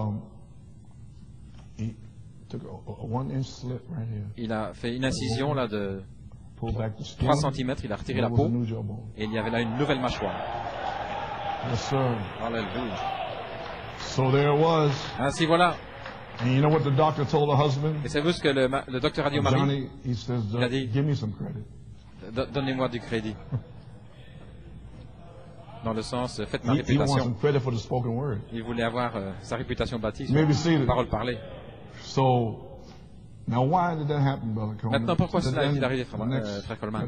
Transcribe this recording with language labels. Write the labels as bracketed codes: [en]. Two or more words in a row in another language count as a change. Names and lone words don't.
[fr] Il a fait une incision là de 3 cm, il a retiré la peau et il y avait là une nouvelle mâchoire. Alléluia. Ainsi voilà. [en] And you know what the doctor told the husband? [fr] Et savez-vous ce que le docteur a dit au mari? [en] Johnny, he says, [fr] il a dit, [en] give me some credit. [fr] Donnez-moi du crédit. Dans le sens, faites ma réputation. Il voulait avoir sa réputation bâtie sur la parole parlée. Maintenant, pourquoi cela est-il arrivé, Frère Coleman?